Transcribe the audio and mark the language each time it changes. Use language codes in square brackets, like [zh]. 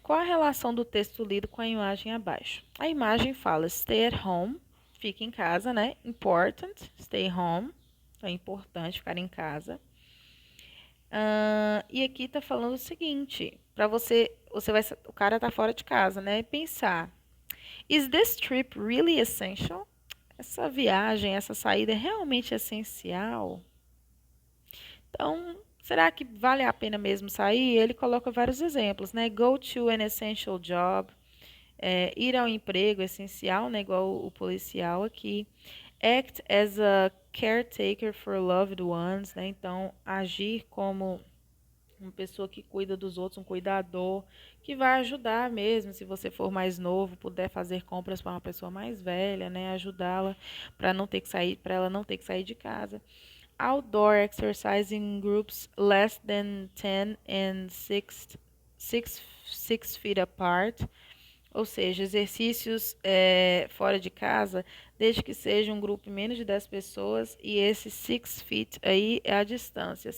[pt] Qual a relação do texto lido com a imagem abaixo? A imagem fala [en] stay at home, [pt] fique em casa, né? [en] Important, stay home, [pt] então é importante ficar em casa. E aqui está falando o seguinte, para o cara tá fora de casa, né? Pensar, [en] is this trip really essential? [pt] Essa viagem, essa saída é realmente essencial? Então, será que vale a pena mesmo sair? Ele coloca vários exemplos, né? [en] Go to an essential job, [pt] ir ao emprego essencial, né? Igual o policial aqui. [en] Act as a caretaker for loved ones, né? [pt] Então, agir como uma pessoa que cuida dos outros, um cuidador, que vai ajudar mesmo, se você for mais novo, puder fazer compras para uma pessoa mais velha, né? Ajudá-la para não ter que sair, para ela não ter que sair de casa. [en] Outdoor exercise in groups less than 10 and 6 feet apart, [pt] ou seja, exercícios fora de casa, desde que seja um grupo menos de 10 pessoas, e esse 6 feet aí é a distância.